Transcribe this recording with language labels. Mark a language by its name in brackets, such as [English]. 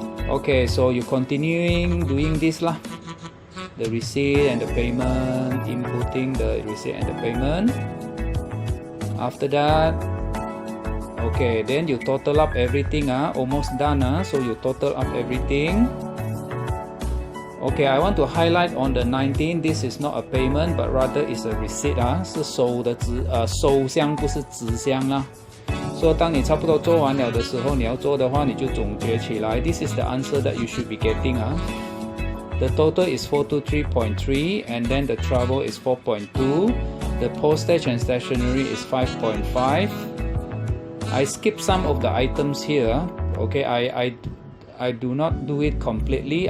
[English] Okay, so you continuing doing this lah. The receipt and the payment, inputting the receipt and the payment. After that, okay, then you total up everything. Almost done. So you total up everything. Okay, I want to highlight on the 19. This is not a payment, but rather is a receipt. [Chinese] 是收的收箱不是纸箱啦。所以当你差不多做完了的时候，你要做的话，你就总结起来。 [English] This is the answer that you should be getting. The total is 423.3, and then the travel is 4.2. The postage and stationery is 5.5. I skip some of the items here. Okay, I do not do it completely.